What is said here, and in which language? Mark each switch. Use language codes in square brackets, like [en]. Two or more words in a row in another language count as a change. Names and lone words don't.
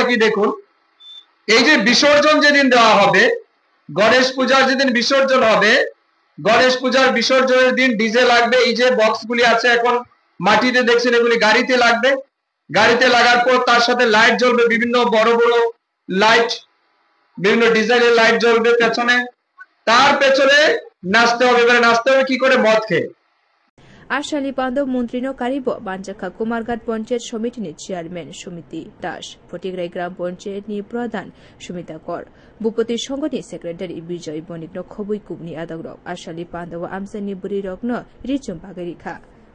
[bn] কি দেখুন এই যে বিসর্জন যেদিন দেওয়া হবে গণেশ পূজার যেদিন বিসর্জন হবে গণেশ পূজার বিসর্জনের দিন ডিজে লাগবে এই যে বক্সগুলি আছে এখন মাটিতে দেখছেন এগুলি গাড়িতে লাগবে গাড়িতে লাগার পর তার সাথে লাইট জ্বলবে বিভিন্ন বড় বড় লাইট বিভিন্ন ডিজাইনের লাইট জ্বলবে পেছনে তার পেছনে নাচতে হবে এবারে নাচতে হবে কি করে মদ খেয়ে [trp] Ashali Pando Muntrino Karibo, Banjaka Kumargat Ponchet Shomitini Chairman Shumiti Dash, Potigray Gram Ponchet Ni Pradhan, Shumita Kor, Bupoti Shongoni Secretary Bijoy Bonigno Kobui Kubni Adagro, Ashali Pando Amsani Burirogno, Richum Bagarika.